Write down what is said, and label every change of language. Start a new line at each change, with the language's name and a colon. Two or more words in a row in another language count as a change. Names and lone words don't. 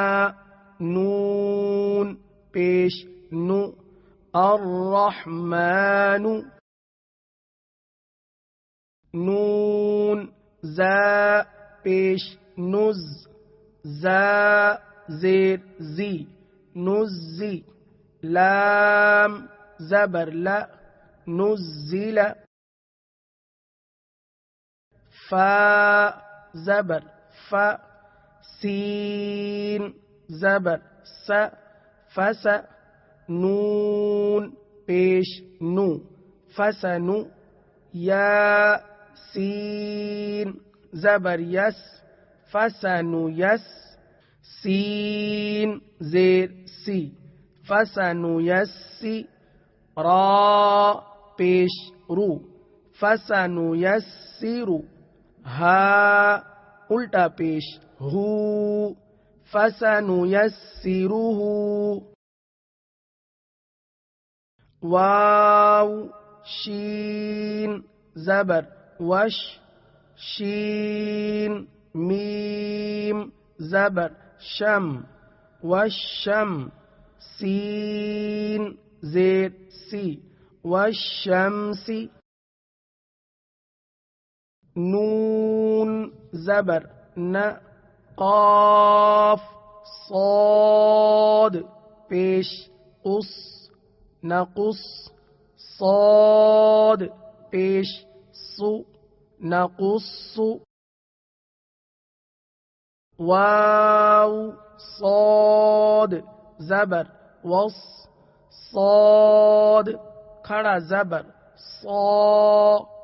Urdu: نون پیش نو الرحمن نون زا پیش نز زا زیر زی نزی لام زبر لا نزل فا زبر فا سین زبر س فس نون پیش نو فسنو یا سین زبر یس فسنو یس سین زیر سی فسنو یسی را پیش رو فسنو یسرو ہا الٹا پیش ہو فسنو یسرو واو شین زبر وش شین میم زبر شم والشم سین زیر سی والشمس نون زبر ن قاف صاد پیش قص نقص صاد پیش سو نقص واو صاد زبر وص صاد کھڑا زبر صا